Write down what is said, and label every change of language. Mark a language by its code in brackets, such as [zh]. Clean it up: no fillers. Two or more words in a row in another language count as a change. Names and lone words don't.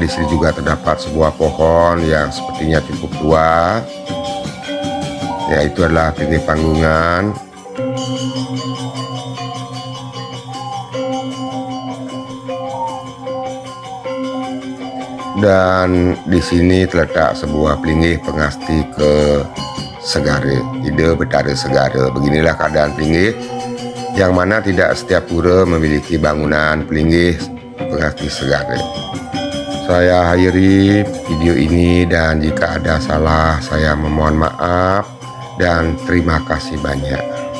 [id] Di sini juga terdapat sebuah pohon yang sepertinya cukup tua. Ya, itu adalah pelinggih panggungan. Dan di sini terletak sebuah pelinggih pengasti ke segara, ide Betara Segara. Beginilah keadaan pelinggih, yang mana tidak setiap pura memiliki bangunan pelinggih pengasti segara. Saya akhiri video ini, dan jika ada salah saya memohon maaf dan terima kasih banyak.